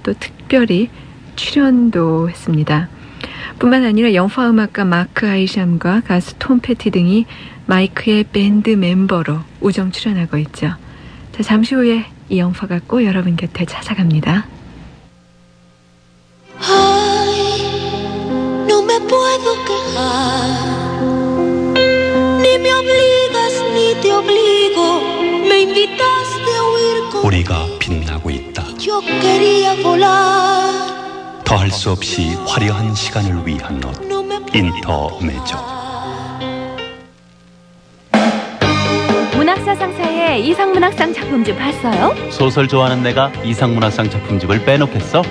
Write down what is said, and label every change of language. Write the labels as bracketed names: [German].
[Korean] 또 특별히 출연도 했습니다. 뿐만 아니라 영화 음악가 마크 아이샴과 가수 톰 패티 등이 마이크의 밴드 멤버로 우정 출연하고 있죠. 자, 잠시 후에 이 영화가 꼭 여러분 곁에 찾아갑니다. [Spanish] Ay, no me puedo quejar, ni me obligas ni te obligo, me invitaste a huir con. [Korean] 우리가 빛나고 있다. [Spanish] Yo quería volar. [Korean] 더할 수 없이 화려한 시간을 위한 옷, 인터메조. 문학사상사의 이상문학상 작품집 봤어요? 소설 좋아하는 내가 이상문학상 작품집을 빼놓겠어?